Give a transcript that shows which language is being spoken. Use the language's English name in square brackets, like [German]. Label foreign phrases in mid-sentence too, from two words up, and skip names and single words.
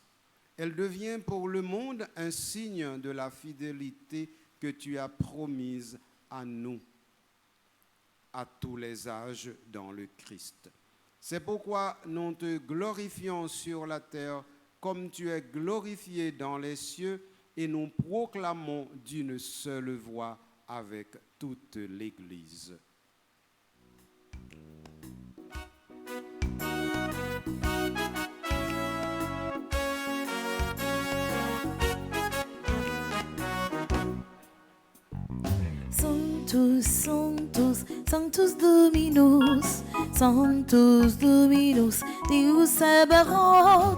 [French] Elle devient pour le monde un signe de la fidélité que tu as promise à nous, à tous les âges dans le Christ. C'est pourquoi nous te glorifions sur la terre comme tu es glorifié dans les cieux et nous proclamons d'une seule voix avec toute l'Église. [Latin] Sanctus, Sanctus, Sanctus Dominus, Sanctus Dominus, Deus Sabaoth.